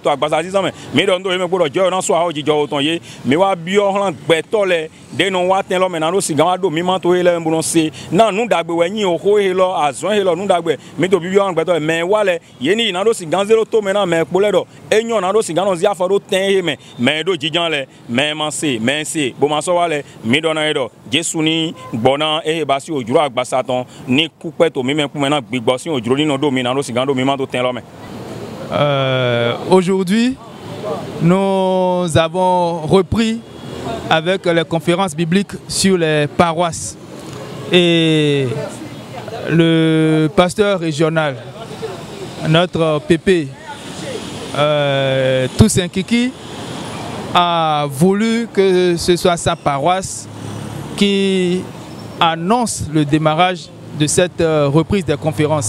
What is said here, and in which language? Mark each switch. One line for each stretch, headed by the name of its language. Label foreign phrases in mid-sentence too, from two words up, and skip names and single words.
Fon: to agbasa zizanme mi do ndo ye me kporo je na so a ojijo ye mi wa bio hlan gbeto le de no wa ten lo me na ro sigan wa do mi ma to he le mbuno se na nu dagbe we yin o ho he lo azon he lo nu dagbe mi to bio hlan gbeto me wa le ye ni na ro sigan zero to me na me po le do enyo na ro sigan no zia fo do ten he me do jijan le me ma se bo ma so wa le mi do na e do Jesu ni gbona e ba si ojuro agbasa ton ni kupe to mi me ku me na gbigbo si ojuro ni no do mi na ro sigan do mi ma to ten lo me.
French: Aujourd'hui, nous avons repris avec les conférences bibliques sur les paroisses. Et le pasteur régional, notre PP, Toussaint Kiki, a voulu que ce soit sa paroisse qui annonce le démarrage de cette reprise des conférences.